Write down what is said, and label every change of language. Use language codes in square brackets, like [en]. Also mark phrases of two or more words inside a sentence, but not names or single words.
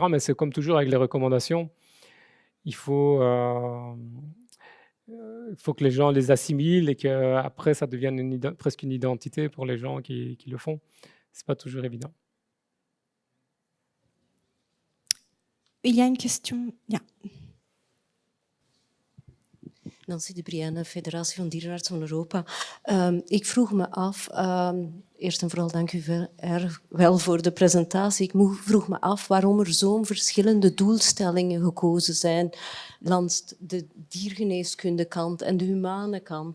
[fr] Mais c'est comme toujours avec les recommandations, il faut que les gens les assimilent et qu'après, ça devienne presque une identité pour les gens qui le font. Ce n'est pas toujours évident. Il y a une question. [nl] Ja. Nancy de Brienne, Federatie van Dierenartsen van Europa. Ik vroeg me af, eerst en vooral dank u wel voor de presentatie. Ik vroeg me af waarom er zo'n verschillende doelstellingen gekozen zijn langs de diergeneeskundekant en de humane kant.